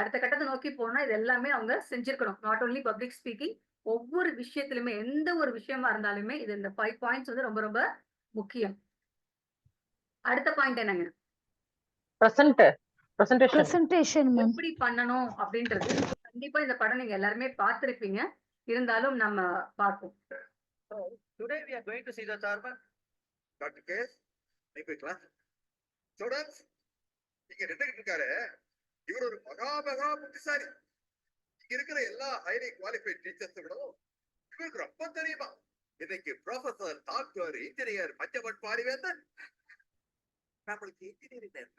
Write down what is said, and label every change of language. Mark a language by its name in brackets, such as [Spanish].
[Tamil] அடுத்த கட்டத்தை நோக்கி போனா இது எல்லாமே அவங்க செஞ்சிருக்கணும். [English] not only public speaking, [Tamil] ஒவ்வொரு விஷயத்திலுமே எந்த ஒரு விஷயமா இருந்தாலுமே இது இந்த 5 பாயிண்ட்ஸ் வந்து ரொம்ப ரொம்ப முக்கியம். அடுத்த பாயிண்ட் என்னங்க? Presentation ma'am. எப்படி பண்ணணும் அப்படின்றது கண்டிப்பா இந்த படம் நீங்க எல்லாருமே பார்த்திருப்பீங்க. இருந்தாலும் நம்ம பார்ப்போம். [English] Today we are going to see the chairman, Dr. K. Nikla. [Tamil] Students, இங்க நின்னுகிட்டு இருக்காரு. இவர் ஒரு மகா புத்திசாலி. இங்க இருக்கிற எல்லா [English] highly qualified teachers [Tamil] விடவும் இவருக்கு ரொம்ப தெரியுமா? இன்னைக்கு professor, doctor, engineer, Panchavan Parivendhan நம்மளுக்கு இன்ஜினியரிங்